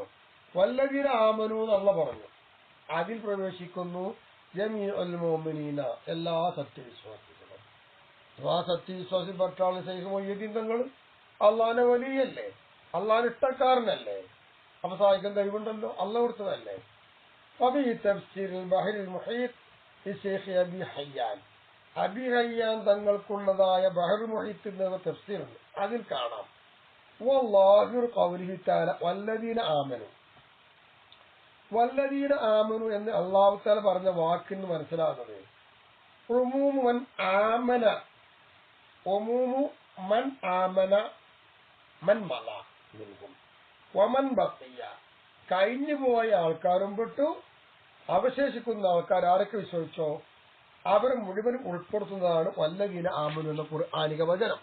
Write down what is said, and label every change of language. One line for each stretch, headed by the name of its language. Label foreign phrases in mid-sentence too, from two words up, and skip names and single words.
Arabic: والذين آمنوا
Malayalam: എന്ന് പറഞ്ഞു, അതിൽ പ്രവേശിക്കുന്നു
Arabic: جميع المؤمنين,
Malayalam: എല്ലാ സത്യവിശ്വാസികളും. ആ സത്യവിശ്വാസിപ്പെട്ട ആൾ ശൈഖ് മുഹ്യിദ്ദീൻ തങ്ങൾ അള്ളാഹിന്റെ വലിയല്ലേ, അള്ളാഹിന്റെ ഇഷ്ടക്കാരനല്ലേ. അപ്പൊ സഹായിക്കാൻ കഴിവുണ്ടല്ലോ, അള്ളാഹ് കൊടുത്തതല്ലേ.
Arabic: وفي تفسير البحر المحيط لشيخ أبي حيان,
Malayalam: അബി ഹയ്യാൻ തങ്ങൾക്കുള്ളതായ ബഹർ മുഹീത്തിന്റെ തഫ്സീറുണ്ട്. അതിൽ കാണാം
Arabic: والظاهر قوله تعالى والذين آمنوا. والذين آمنوا
Malayalam: എന്ന് അല്ലാഹു തആല പറഞ്ഞ വാക്കിന് മനസ്സിലാകുന്നത്
Arabic: عموم من آمن عموم من آمن من مضى منهم ومن بقي,
Malayalam: കഴിഞ്ഞു പോയ ആൾക്കാരും പെട്ടു, അവശേഷിക്കുന്ന ആൾക്കാർ ആരൊക്കെ വിശ്വസിച്ചോ അവർ മുഴുവനും ഉൾപ്പെടുത്തുന്നതാണ്
Arabic: والذين آمنوا
Malayalam: എന്ന ഖുർആനിക വചനം.